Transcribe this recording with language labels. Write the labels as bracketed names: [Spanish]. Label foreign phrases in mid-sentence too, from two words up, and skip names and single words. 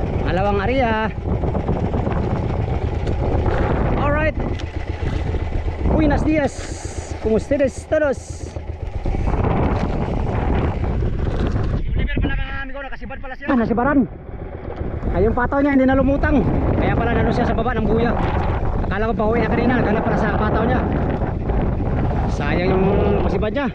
[Filipino] Pangalawang area. Alright. [Spanish] Buenos dias. ¿Cómo ustedes todos? [Filipino] Oliver pala mga amigo, nakasibad pala siya. Nasibaran. Ay yung pataw niya hindi na lumutang. Kaya pala nano siya sa baba ng buya. Akala ko pa uwi na kanina, naghanap pala sa pataw niya. Sayang yung pasibad niya.